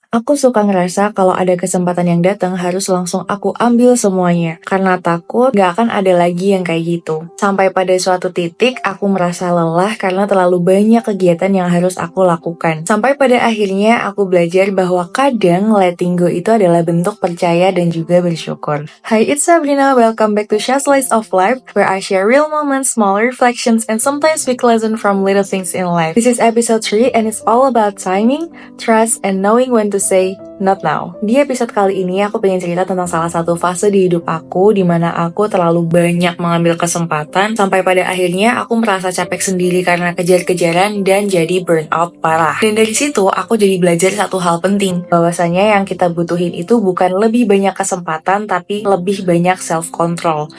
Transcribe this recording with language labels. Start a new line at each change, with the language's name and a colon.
Indonesian: Aku suka ngerasa kalau ada kesempatan yang datang harus langsung aku ambil semuanya. Karena takut gak akan ada lagi yang kayak gitu. Sampai pada suatu titik aku merasa lelah karena terlalu banyak kegiatan yang harus aku lakukan. Sampai pada akhirnya aku belajar bahwa kadang
English: letting go
Indonesian: itu adalah bentuk percaya dan juga bersyukur.
English: Hi, it's Sabrina. Welcome back to Shaz Slice of Life, where I share real moments, small reflections, and sometimes big lessons from little things in life. This is episode 3 and it's all about timing, trust, and knowing when to say not now.
Indonesian: Di episode kali ini aku pengen cerita tentang salah satu fase di hidup aku di mana aku terlalu banyak mengambil kesempatan sampai pada akhirnya aku merasa capek sendiri karena kejar-kejaran dan jadi burnout parah. Dan dari situ aku jadi belajar satu hal penting, bahwasanya yang kita butuhin itu bukan lebih banyak kesempatan tapi lebih banyak self-control.